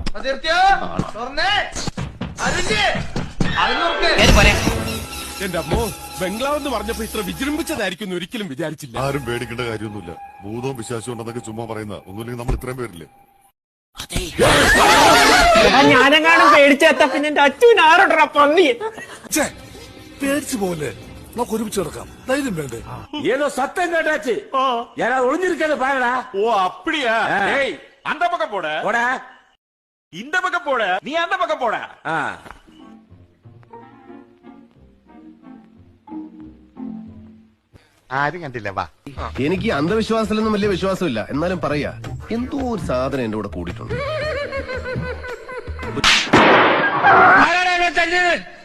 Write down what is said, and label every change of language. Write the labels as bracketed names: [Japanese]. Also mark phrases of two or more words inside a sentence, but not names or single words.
[Malayalam] എന്റെ അമ്മോ, ബംഗ്ലാവ് എന്ന് പറഞ്ഞപ്പോ ഇത്ര വിജൃംഭിച്ചതായിരിക്കും ഒരിക്കലും വിചാരിച്ചില്ല. ആരും പേടിക്കേണ്ട കാര്യമൊന്നുമില്ല. ഭൂതവും വിശ്വാസവും ഉണ്ടെന്നൊക്കെ ചുമ്മാ പറയുന്ന ഒന്നുമില്ലെങ്കിൽ നമ്മൾ ഇത്രയും പേരില്ലേ. ഞാനെങ്ങാനും പേടിച്ചെത്താ പിന്നെ എന്റെ അച്ഛൻ ആരോടാ പന്നി. പേടിച്ചു പോലെ നമുക്ക് ഒരുമിച്ച് കിടക്കാം. ധൈര്യം വേണ്ടേ? [Tamil] ஏதோ சத்தம் கேட்டாச்சு. யாராவது ஒளிஞ்சிருக்கிறது பாருடா. ஓ அப்படியா. ஏய் அந்த பக்கம் போட, போடா. இந்த பக்கம் போட, நீ அந்த பக்கம் போட. [Malayalam] ആരും കണ്ടില്ല. വാ. എനിക്ക് അന്ധവിശ്വാസത്തിലൊന്നും വലിയ വിശ്വാസമില്ല. എന്നാലും പറയാ, എന്തോ ഒരു സാധനം എന്റെ കൂടെ കൂടിയിട്ടുണ്ട്. ആരാണെന്ന് ചോദിച്ചത്